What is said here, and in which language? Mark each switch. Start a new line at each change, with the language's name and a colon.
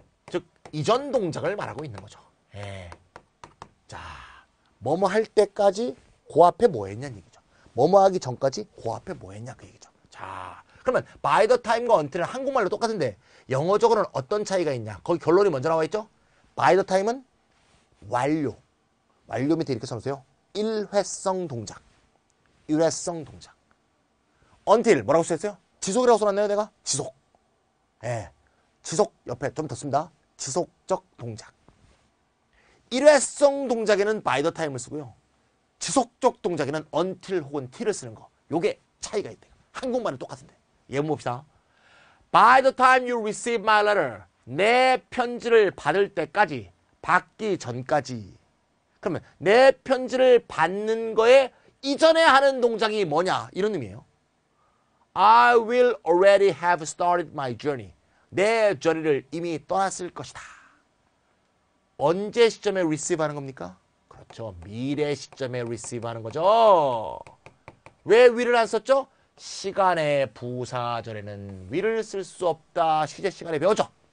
Korean: 즉 이전 동작을 말하고 있는 거죠. 자, 뭐뭐 할 때까지 그 앞에 뭐 했냐는 얘기죠. 뭐뭐 하기 전까지 그 앞에 뭐 했냐 그 얘기죠. 자, 그러면 by the time과 until은 한국말로 똑같은데 영어적으로는 어떤 차이가 있냐? 거기 결론이 먼저 나와 있죠? by the time은 완료. 완료 밑에 이렇게 써놓으세요. 일회성 동작. 일회성 동작. until 뭐라고 써있어요? 지속이라고 써놨네요, 내가. 지속. 지속 옆에 좀 더 씁니다. 지속적 동작. 일회성 동작에는 by the time을 쓰고요. 지속적 동작에는 until 혹은 till을 쓰는 거. 요게 차이가 있대요. 한국말은 똑같은데. 예문 봅시다.
English: By the time you receive my letter.
Korean: 내 편지를 받을 때까지, 받기 전까지. 그러면 내 편지를 받는 거에 이전에 하는 동작이 뭐냐? 이런 의미예요.
English: I will already have started my journey.
Korean: 내 journey를 이미 떠났을 것이다. 언제 시점에 receive 하는 겁니까? 그렇죠. 미래 시점에 receive 하는 거죠. 왜 will을 안 썼죠? 시간의 부사절에는 will을 쓸 수 없다. 시제 시간에 배웠죠.